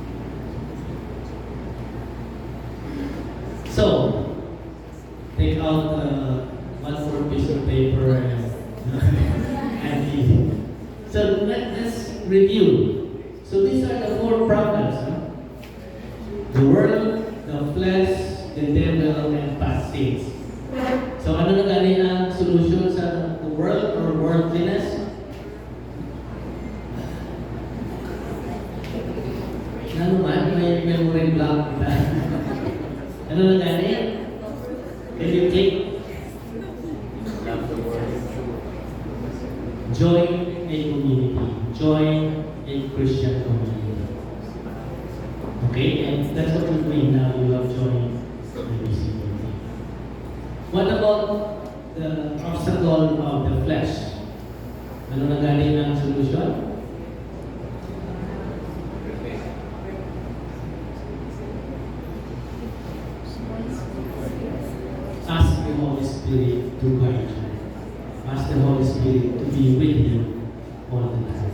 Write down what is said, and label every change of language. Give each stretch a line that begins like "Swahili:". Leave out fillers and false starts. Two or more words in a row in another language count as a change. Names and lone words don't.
English: So, take out one more piece of paper and so let's review. So these are the four problems. The world, the flesh, the devil, and past sins.
Hiligaynon: So ano na gani ang solution sa
English: the world or worldliness?
Hiligaynon: Ano man, may
English: memory block
Hiligaynon: na. Ano na gani?
English: Can you click? Join a community. Join a Christian community. Okay? And that's what we're doing now. You have joined the BCBP. What about the obstacle of the flesh?
Hiligaynon: Ano na gani ang solution?
English: Ask the Holy Spirit to guide you. Ask the Holy Spirit to be with you all the time.